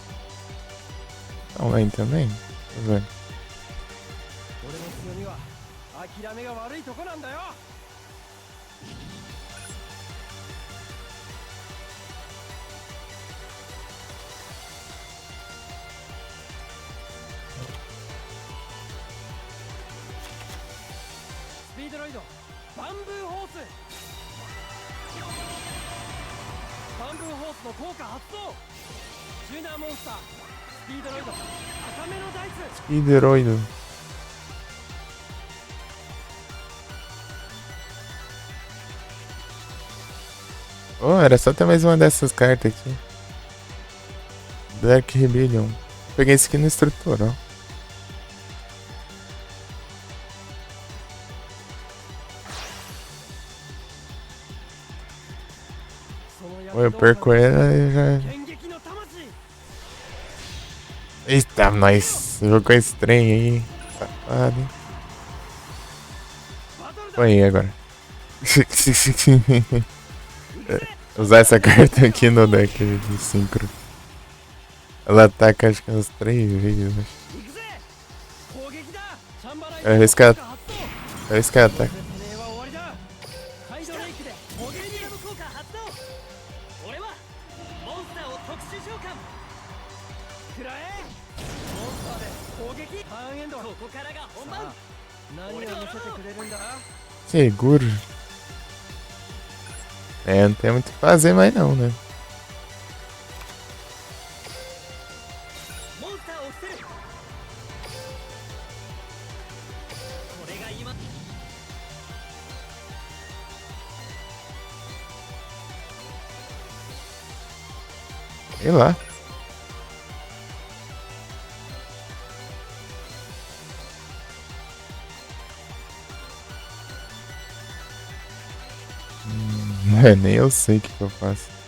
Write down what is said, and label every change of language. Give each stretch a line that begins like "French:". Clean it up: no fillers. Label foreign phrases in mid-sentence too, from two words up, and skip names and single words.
Portuguese: Online também? Deixa eu ver.
Japanese: 俺の強みはた目が悪いとこなんだよ。スピードロイドバンブーホース。バンブーホースの効果発動。チューナーモンスタースピードロイド赤目のダイス。
Portuguese: Hidroido. Oh, era só ter mais uma dessas cartas aqui. Dark Rebellion. Peguei esse aqui no estrutural. Ou eu perco ela e já.
Japanese: 剣撃の魂。
Portuguese: Eita, nós. Jogou esse trem aí. Safado, hein?
Japanese: バトルだ。
Portuguese: Foi agora. Usar essa carta aqui no deck de synchro. Ela ataca acho que umas 3 vezes.
Japanese: 行くぜ。攻撃だ。チャンバライ
Portuguese: É esse cara.
Japanese: 効果発動。
Portuguese: É esse que ataca.
Japanese: てめえは終わりだ。カイドレイクでポゲニアム効果発動。俺はモンスターを特殊召喚。食らえ。モンスターで攻撃。ターンエンド。ここからが本番。何を見せてくれるんだ。
Portuguese: Seguro. É, não tem muito o que fazer mais não, né?
Japanese: モンスターを捨てる。これが今。
Portuguese: Sei lá. Nem eu sei o que eu faço.